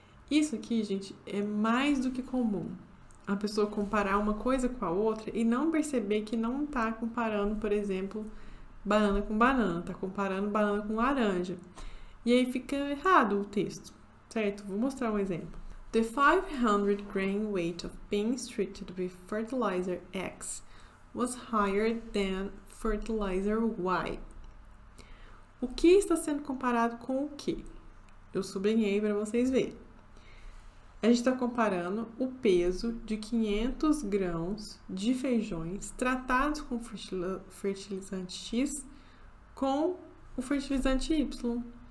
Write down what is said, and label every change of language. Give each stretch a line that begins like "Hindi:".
Portuguese: Isso aqui, gente, é mais do que comum. A pessoa comparar uma coisa com a outra e não perceber que não está comparando, por exemplo, banana com banana, está comparando banana com laranja. E aí fica errado o texto, certo? Vou mostrar um exemplo.
English: The 500 grain weight of beans treated with fertilizer X was higher than fertilizer Y.
Portuguese: O que está sendo comparado com o que? Eu sublinhei para vocês verem. A gente está comparando o peso de 500 grãos de feijões tratados com fertilizante X com o fertilizante Y.